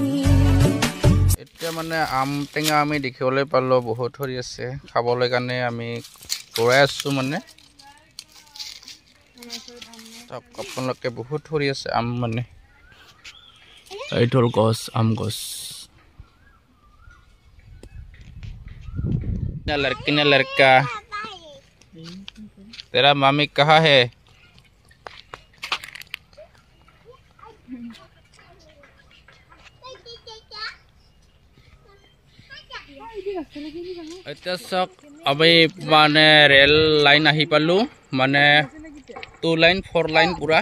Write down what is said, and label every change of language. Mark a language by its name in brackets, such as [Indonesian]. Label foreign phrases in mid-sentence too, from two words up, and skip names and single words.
[Assamese] এতিয়া মানে আম টেঙা আমি দেখিবলৈ পালোঁ, বহুত ধৰি আছে খাবলৈ কাৰণে। আমি গৈ আছোঁ, মানে আপোনালোকে বহুত ধৰি আছে আম, মানে এইটো হ'ল গছ, আম গছ। [Hindi] लड़की ने लड़का तेरा मामी कहाँ है? [Assamese] এতিয়া চাওক আমি মানে ৰেল লাইন আহি পালোঁ, মানে 2 লাইন 4 লাইন পুৰা।